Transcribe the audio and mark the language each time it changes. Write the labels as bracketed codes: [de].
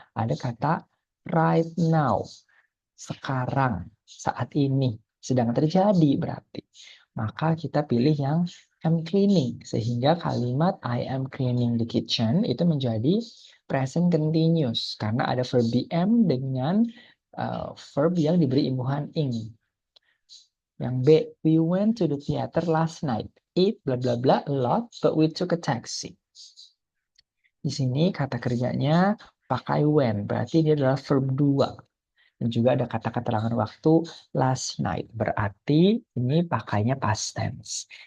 [id] Ada kata [en] right now. [id] Sekarang, saat ini, sedang terjadi berarti. Maka kita pilih yang am cleaning. Sehingga kalimat [en] I am cleaning the kitchen [id] itu menjadi present continuous. Karena ada verb am dengan verb yang diberi imbuhan ing. Yang B, [en] we went to the theater last night. It bla bla bla a lot, but we took a taxi. [id] Di sini kata kerjanya pakai when, berarti ini adalah verb 2. Dan juga ada kata keterangan waktu last night. Berarti ini pakainya past tense.